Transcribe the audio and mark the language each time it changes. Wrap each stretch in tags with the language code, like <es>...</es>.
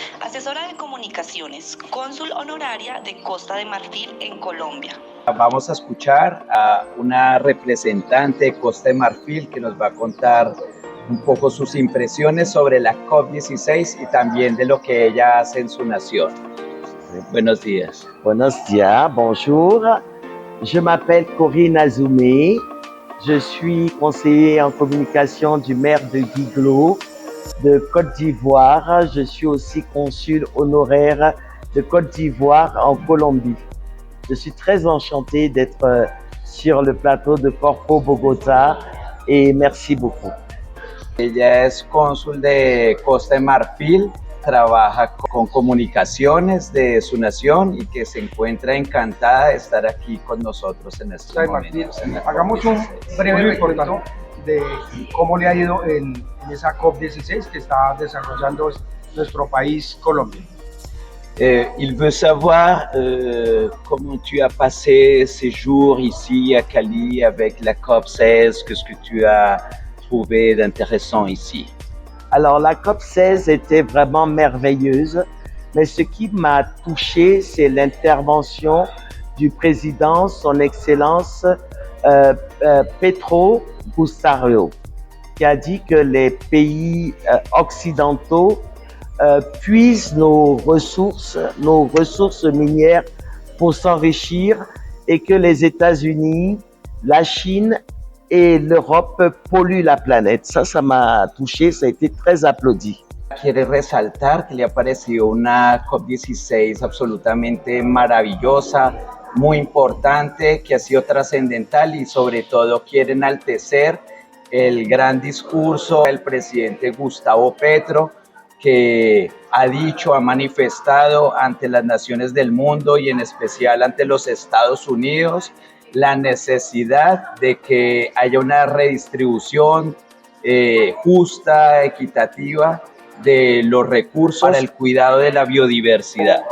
<es>Asesora de comunicaciones, cónsul honoraria de Costa de Marfil en Colombia. Vamos a escuchar a una representante de Costa de Marfil que nos va a contar un poco sus impresiones sobre la COP16 y también de lo que ella hace en su nación. Buenos días. Buenos días,</es> <fr>bonjour. Je m'appelle Corina Sumé. Je suis conseiller en communication du maire de Guiglo, de Côte d'Ivoire. Je suis aussi consul honoraire de Côte d'Ivoire en Colombie. Je suis très enchanté d'être sur le plateau de Corpo Bogotá et merci beaucoup.</fr> <es>Ella es cónsul de Costa de Marfil, trabaja con comunicaciones de su nación y que se encuentra encantada de estar aquí con nosotros en estos momentos. Hagamos un breve recuento de cómo le ha ido en esa COP16 que está desarrollando nuestro país, Colombia.</es> <fr>Il veut savoir comment tu as passé ces jours ici à Cali avec la COP16, qu'est-ce que tu as trouvé d'intéressant ici? Alors la COP16 était vraiment merveilleuse, mais ce qui m'a touché, c'est l'intervention du président, son Excellence Petro Bustarrio, qui a dit que les pays occidentaux puisent nos ressources minières pour s'enrichir et que les États-Unis, la Chine et l'Europe polluent la planète. Ça m'a touché, ça a été très applaudi.</fr> <es>Quiere resaltar que le ha parecido una COP16 absolutamente maravillosa, muy importante, que ha sido trascendental y sobre todo quiere enaltecer el gran discurso del presidente Gustavo Petro, que ha dicho, ha manifestado ante las naciones del mundo y en especial ante los Estados Unidos la necesidad de que haya una redistribución justa, equitativa de los recursos para el cuidado de la biodiversidad.</es>